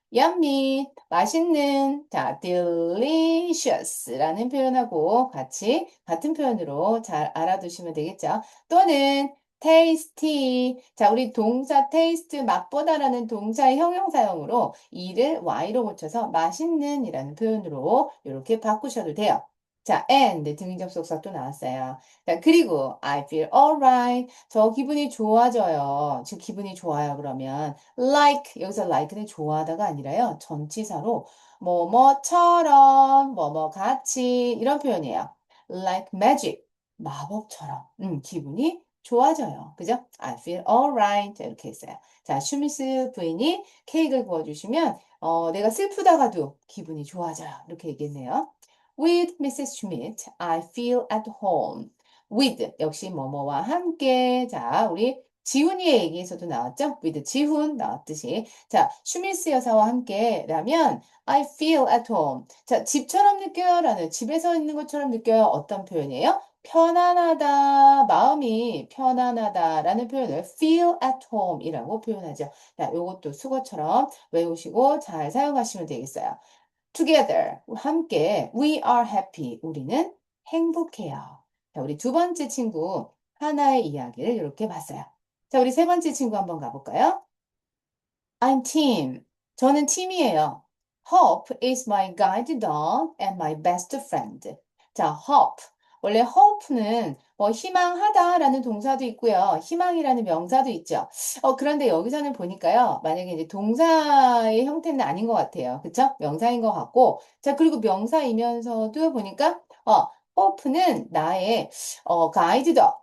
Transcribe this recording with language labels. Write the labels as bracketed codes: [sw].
[ko] yummy, 맛있는, 자, delicious라는 표현하고 같이 같은 표현으로 잘 알아두시면 되겠죠. 또는 tasty. 자, 우리 동사 taste 맛보다라는 동사의 형용사형으로 이를 y로 고쳐서 맛있는 이라는 표현으로 이렇게 바꾸셔도 돼요. 자, and 등위접속사 또 나왔어요. [en] 자, 그리고 I feel alright. [ko] 저 기분이 좋아져요. 즉 기분이 좋아요. 그러면 like 여기서 like는 좋아하다가 아니라요. 전치사로 뭐뭐처럼 뭐뭐 같이 이런 표현이에요. [en] Like magic. [ko] 마법처럼 기분이 좋아져요. 그죠? I feel alright. 자, 이렇게 했어요. 자, 슈미스 부인이 케이크를 구워주시면 내가 슬프다가도 기분이 좋아져요. [en] 이렇게 얘기했네요. With Mrs. Schmidt, I feel at home. [ko] With 역시 뭐뭐와 함께. 자, 우리 지훈이의 얘기에서도 나왔죠? with 지훈 나왔듯이. 자, 슈미스 여사와 함께라면 I feel at home. 자, 집처럼 느껴요라는 집에서 있는 것처럼 느껴요. 어떤 표현이에요? 편안하다, 마음이 편안하다라는 표현을 feel at home이라고 표현하죠. 자, 요것도 수거처럼 외우시고 잘 사용하시면 되겠어요. [en] Together, 함께, we are happy. [ko] 우리는 행복해요. 자, 우리 두 번째 친구 하나의 이야기를 이렇게 봤어요. 자, 우리 세 번째 친구 한번 가볼까요? [en] I'm Tim. 저는 팀이에요. Hope is my guide dog and my best friend. [ko] 자, hope. 원래 hope는 뭐 희망하다라는 동사도 있고요. 희망이라는 명사도 있죠. 그런데 여기서는 보니까요. 만약에 이제 동사의 형태는 아닌 것 같아요. 그쵸? 명사인 것 같고. 자, 그리고 명사이면서도 보니까, hope는 나의, 가이드덕.